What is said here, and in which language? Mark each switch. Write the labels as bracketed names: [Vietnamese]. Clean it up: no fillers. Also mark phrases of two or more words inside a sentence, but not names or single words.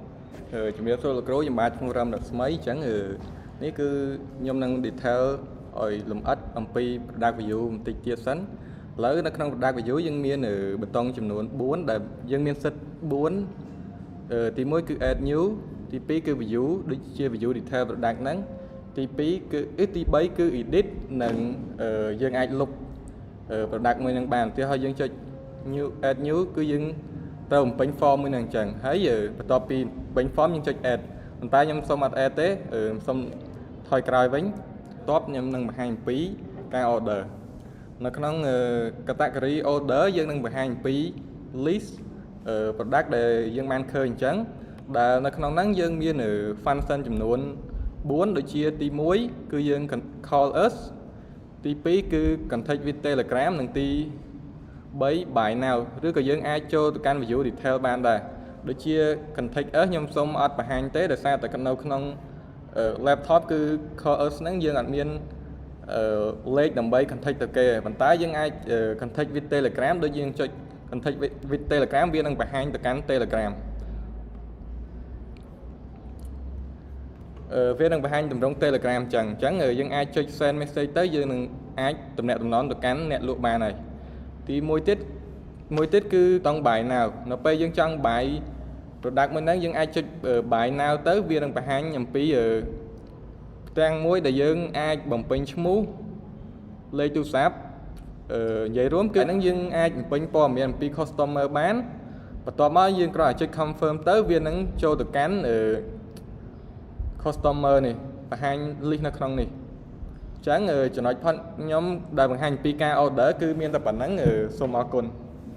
[Khmer] ជំរាបសួរលោកគ្រូខ្ញុំបាទឈ្មោះរ៉ាំរស្មីអញ្ចឹងនេះគឺខ្ញុំនឹង detail ឲ្យលម្អិតអំពី [English] product view [Khmer] បន្តិចទៀតសិនឥឡូវនៅក្នុង [English] product view [Khmer] យើងមានប៊ូតុងចំនួន 4 ដែលយើងមានសិទ្ធិ 4 ទី1គឺ [English] add new [Khmer] ទី2គឺ view ដូចជា [English] view detail product [Khmer] ហ្នឹង ទី2គឺទី3គឺ edit និងយើងអាចលុប product មួយនឹងបានឧទាហរណ៍យើងចុច [English] new add new [Khmer] គឺយើងត្រូវបំពេញ form មួយនឹងអញ្ចឹងហើយបន្ទាប់ពីបំពេញ form យើងចុច add ប៉ុន្តែ ខ្ញុំសូមអត់ add ទេសូមថយក្រោយវិញបន្ទាប់ខ្ញុំនឹងបង្ហាញអំពីការ order នៅក្នុង [English] category order [Khmer] យើងនឹងបង្ហាញអំពី [English] list product [Khmer] ដែលយើងបានឃើញអញ្ចឹងដែលនៅក្នុងហ្នឹងយើងមាន function ចំនួន 4 ដូចជាទី1គឺយើង [English] call us [Khmer] ទី2គឺ [English] contact with Telegram [Khmer] និងទី3 [English] buy now [Khmer] ឬក៏យើងអាចចូលទៅកាន់ [English] view detail [Khmer] បានដែរដូចជា [English] contact us [Khmer] ខ្ញុំសូមអត់បង្ហាញទេដោយសារតែនៅក្នុង laptop គឺ [English] call us [Khmer] ហ្នឹងយើងអត់មានលេខដើម្បី contact ទៅគេប៉ុន្តែយើងអាច [English] contact with Telegram [Khmer] ដូចយើងចុច [English] contact with Telegram [Khmer] វានឹងបង្ហាញទៅកាន់ Telegram វានឹងបង្ហាញទម្រង់ Telegram អញ្ចឹងយើងអាចចុច [English] send message [Khmer] ទៅយើងនឹងអាចទំនាក់ទំនងទៅកាន់អ្នកលក់ បានហើយទីមួយទៀតគឺតង់ [English] buy now [Khmer] នៅពេលយើងចង់ [English] buy product [Khmer] មួយហ្នឹងយើងអាច ចុច [English] buy now [Khmer] ទៅវានឹងបង្ហាញអំពីផ្ទាំងមួយដែលយើងអាចបំពេញឈ្មោះលេខទូរស័ព្ទនិយាយរួមគឺហ្នឹងយើងអាចបំពេញព័ត៌មានអំពី customer បានបន្ទាប់មកយើងគ្រាន់តែចុច confirm ទៅវានឹងចូលទៅកាន់customer នេះបង្ហាញ list នៅក្នុងនេះចឹងចំណុចផុតខ្ញុំដែលបង្ហាញពីការ order គឺមានតែប៉ុណ្ណឹងសូមអរគុណ